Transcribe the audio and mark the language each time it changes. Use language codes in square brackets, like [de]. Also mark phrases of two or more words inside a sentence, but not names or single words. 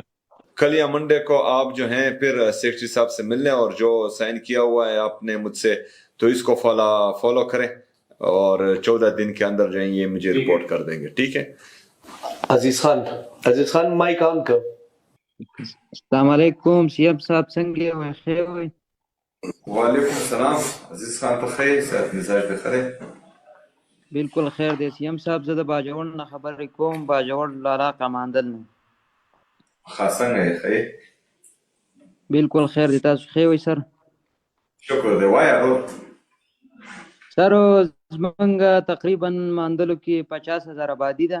[hi] कल या मंडे को आप जो हैं फिर सेक्रेटरी साहब से मिलने और जो साइन किया हुआ है आपने मुझसे तो इसको फॉलो करें और 14 दिन के अंदर जो है ये मुझे रिपोर्ट कर देंगे ठीक है अजीज खान माइक ऑन कर अस्सलाम वालेकुम सीएम साहब [ps] څنګه وای خیر وای [hi] वालेकुम सलाम [ps] अजीज खान په خیر صحت مزاج به خیر بالکل خیر دی سیم صاحب زه د باجوړ نه خبر کوم باجوړ لارا کماندل نه خاصنګ خیر بالکل خیر دی تاسو خیر وای سر شکر دی وای سر زمونږ تقریبا ماندلو کې 50,000 آبادی ده